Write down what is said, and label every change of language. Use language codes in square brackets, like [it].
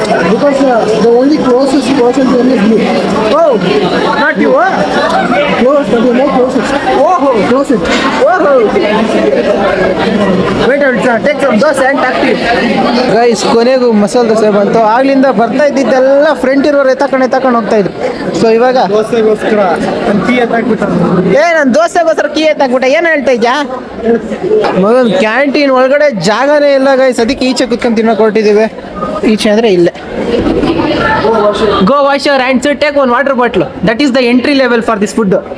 [en] Because the only closest person to me is you. Oh, not you. Close, but you're not closest. Oh, Close it. oh. Wait, take some dosa and talk to you. [kn] Guys ಕೊನೆಗೂ ಮಸಾಲೆ ದೋಸೆ ಬಂತು. ಆಗ್ಲಿಂದ ಬರ್ತಾ ಇದ್ದಿದ್ದೆಲ್ಲ friend ಇರೋರು ಎತ್ತಕೊಂಡು ಹೋಗ್ತಾ ಇದ್ರು. So ಇವಾಗ ದೋಸೆಗೋಸ್ಕರ ನನ್ನ key ಎತ್ತಾಕ್ಬಿಟ್ಟ. ನಾನು ದೋಸೆಗೋಸ್ಕರ ಕೀ ಎತ್ತಾಕ್ಬಿಟ್ಟೆ. ಏನು ಹೇಳ್ತಾ ಇದ್ಯಾ ಮಗನ್? ಕ್ಯಾಂಟೀನ್ ಒಳಗಡೆ ಜಾಗನೇ ಇಲ್ಲ ಗೈಸ್, ಅದಕ್ಕೆ ಈಚೆ ಕುತ್ಕೊಂಡು ತಿನ್ನೋಕೆ ಹೊರಟಿದ್ದೀವಿ. ಈಚೆ ಅಂದರೆ ಇಲ್ಲೇ. [en] Go wash your hands, take one water bottle. That is the entry level for this food.